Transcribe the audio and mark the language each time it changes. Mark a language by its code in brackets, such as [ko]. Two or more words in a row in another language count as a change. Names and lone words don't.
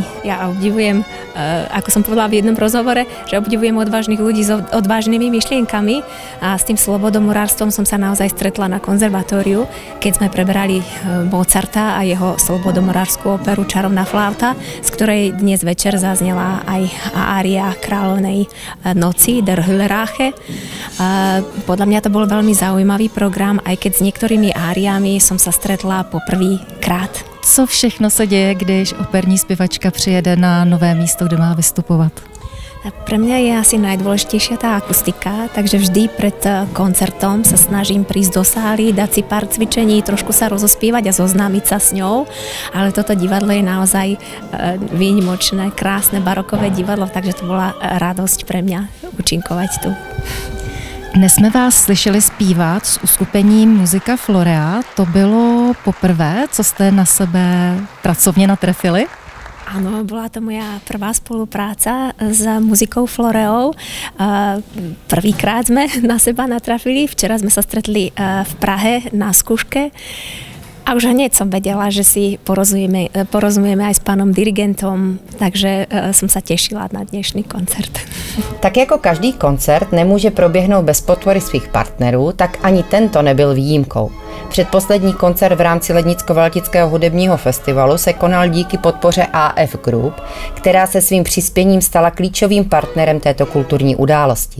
[sk] Ja obdivujem, ako som povedala v jednom rozhovore, že obdivujem odvážnych ľudí s odvážnymi myšlienkami a s tým slobodomurárstvom som sa naozaj stretla na konzervatóriu, keď sme preberali Mozarta a jeho slobodomurárskú operu Čarovná flauta, z ktorej dnes večer zaznela aj ária Kráľovnej noci, Der Hüllerrache. Podľa mňa to bol veľmi zaujímavý program, aj keď s niektorými áriami som sa stretla poprvýkrát. [cs] Co všechno se děje, když operní zpěvačka přijede na nové místo, kde má vystupovat? [sk] Pre mňa je asi najdôležitejšia tá akustika, takže vždy pred koncertom sa snažím prísť do sály, dať si pár cvičení, trošku sa rozospievať a zoznámiť sa s ňou, ale toto divadlo je naozaj výnimočné, krásne barokové divadlo, takže to bola radosť pre mňa účinkovať tu. [cs] Dnes jsme vás slyšeli zpívat s uskupením Muzika Florea. To bylo poprvé, co jste na sebe pracovně natrefili? [sk] Áno, bola to moja prvá spolupráca s muzikou Floreou. Prvýkrát sme na seba natrafili. Včera sme sa stretli v Prahe na skúške. A už hneď som vedela, že si porozumieme aj s pánom dirigentom, takže som sa tešila na dnešný koncert. [cs] Tak jako každý koncert nemůže proběhnout bez podpory svých partnerů, tak ani tento nebyl výjimkou. Předposlední koncert v rámci Lednicko-Valtického hudebního festivalu se konal díky podpoře AF Group, která se svým přispěním stala klíčovým partnerem této kulturní události.